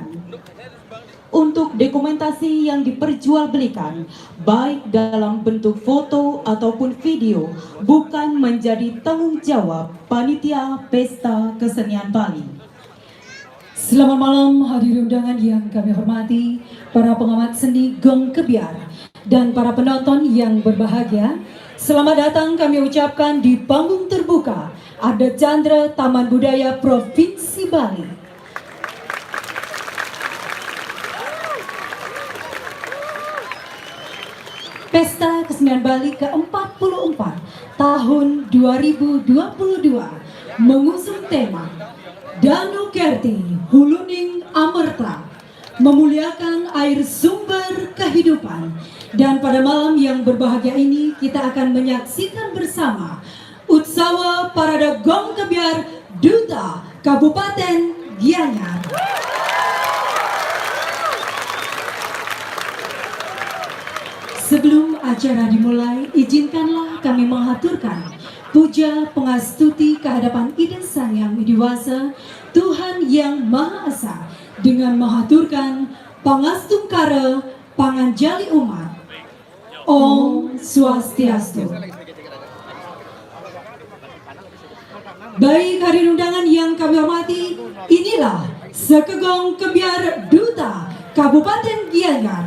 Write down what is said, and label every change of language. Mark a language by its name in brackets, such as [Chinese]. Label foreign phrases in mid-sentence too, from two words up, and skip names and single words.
[Indonesian] Untuk dokumentasi yang diperjualbelikan, baik dalam bentuk foto ataupun video, bukan menjadi tanggung jawab panitia Pesta Kesenian Bali. Selamat malam hadirin undangan yang kami hormati, para pengamat seni Gong Kebiar, dan para penonton yang berbahagia. Selamat datang kami ucapkan di panggung terbuka Adat Chandra Taman Budaya Provinsi Bali. Pesta Kesenian Bali ke-44 tahun 2022 mengusung tema Danu Kerti Huluning Amerta, memuliakan air sumber kehidupan. Dan pada malam yang berbahagia ini kita akan menyaksikan bersama Utsawa Parada Gong Kebiar Duta Kabupaten Gianyar. Sebelum acara dimulai, izinkanlah kami menghaturkan puja pengastuti kehadapan Ida Sang Yang Widiwasa, Tuhan Yang Maha Esa, dengan menghaturkan pangastungkara panganjali umat. [Balinese] Om Swastiastu. [Indonesian] Baik hadirin undangan yang kami hormati, inilah Sekegong Kebiar Duta Kabupaten Gianyar.